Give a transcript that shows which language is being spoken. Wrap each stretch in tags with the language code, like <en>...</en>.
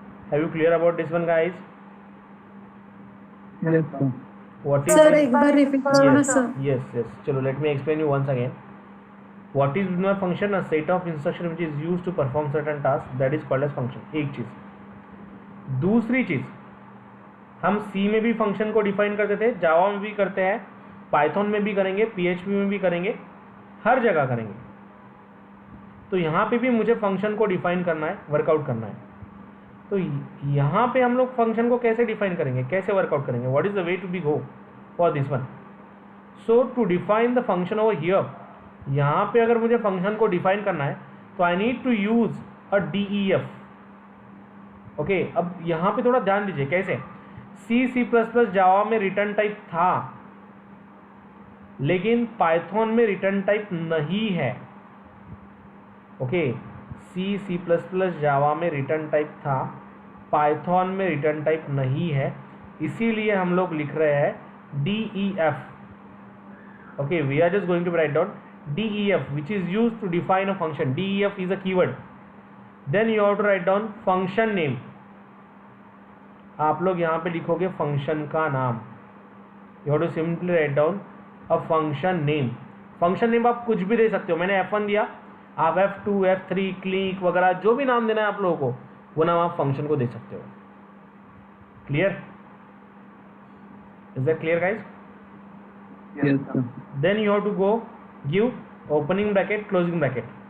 <en>Have you clear about this one guys? Yes, sir. What is</en> <hi>sir</hi> <en>it?</en> <hi>एक बार repeat करो ना sir.</hi> <en>Yes. चलो let me explain you once again. What is my function? A set of instruction which is used to perform certain tasks, that is called as function.</en> <hi>एक चीज. दूसरी चीज, हम C में भी फंक्शन को डिफाइन करते थे, जावा में भी करते हैं, पाइथन में भी करेंगे, PHP में भी करेंगे, हर जगह करेंगे. तो यहाँ पे भी मुझे फंक्शन को डिफाइन करना है, वर्कआउट करना है. तो यहाँ पे हम लोग फंक्शन को कैसे डिफाइन करेंगे, कैसे वर्कआउट करेंगे?</hi> <en>What is the way to be go for this one? So to define the function over here,</en> <hi>यहाँ पे अगर मुझे फंक्शन को डिफाइन करना है तो</hi> <en>I need to use a DEF.</en> <hi>Okay, अब यहाँ पे थोड़ा ध्यान दीजिए कैसे. C++ जावा में रिटर्न टाइप था, लेकिन पाइथन में रिटर्न टाइप नहीं है. ओके, C++ जावा में रिटर्न टाइप था, पाइथन में रिटर्न टाइप नहीं है, इसीलिए हम लोग लिख रहे हैं DEF.</hi> <en>Okay, we are just going to write down DEF which is used to define a function. DEF is a keyword. Then you have to write down function name.</en> <hi>आप लोग यहाँ पे लिखोगे फंक्शन का नाम.</hi> <en>You have to simply write down a function name.</en> <hi>Function name आप कुछ भी दे सकते हो. मैंने F1 दिया, आप F2, F3, क्लिक वगैरह जो भी नाम देना है आप लोगों को, वो नाम आप फंक्शन को दे सकते हो.</hi> <en>Clear? Is that clear guys? Yes, sir. Then you have to go give opening bracket, closing bracket.</en>